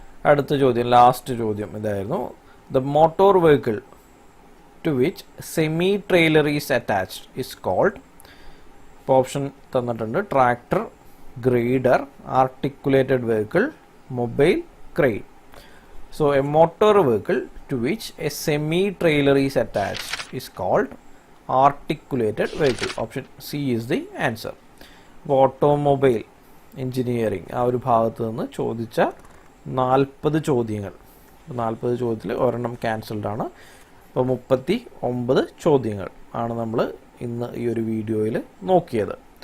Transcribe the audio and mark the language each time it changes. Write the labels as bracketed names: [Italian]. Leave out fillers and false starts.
[Malayalam] അടുത്ത ചോദ്യം, ലാസ്റ്റ് ചോദ്യം ഇതായിരുന്നു. [English] The motor vehicle to which semi-trailer is attached is called. [Malayalam] ഇപ്പോൾ ഓപ്ഷൻ തന്നിട്ടുണ്ട്. [English] Tractor, grader, articulated vehicle, mobile, crane. So a motor vehicle to which a semi-trailer is attached is called articulated vehicle. Option C is the answer. [Malayalam] Automobile engineering ആ ഒരു ഭാഗത്ത് നിന്ന് ചോദിച്ച 40 ചോദ്യങ്ങൾ, 40 ചോദ്യത്തിൽ ഒരെണ്ണം ക്യാൻസൽഡ് ആണ്. അപ്പോൾ 39 ചോദ്യങ്ങൾ ആണ് നമ്മൾ ഇന്ന് ഈ ഒരു വീഡിയോയിൽ നോക്കിയത്.